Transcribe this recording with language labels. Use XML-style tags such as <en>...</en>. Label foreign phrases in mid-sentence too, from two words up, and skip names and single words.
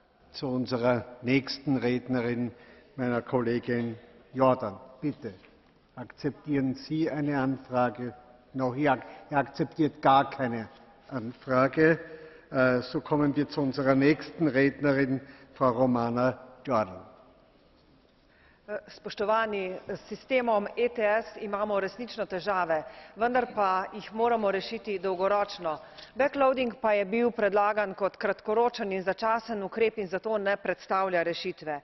<de>zu unserer nächsten Rednerin, meiner Kollegin Jordan. Bitte, akzeptieren Sie eine Anfrage? Noch? Er akzeptiert gar keine Anfrage. So kommen wir zu unserer nächsten Rednerin, Frau Romana Jordan.</de> <sl>Spoštovani, s sistemom ETS imamo resnično težave, vendar pa jih moramo rešiti dolgoročno. Backloading pa je bil predlagan kot kratkoročen in začasen ukrep in zato ne predstavlja rešitve.</sl>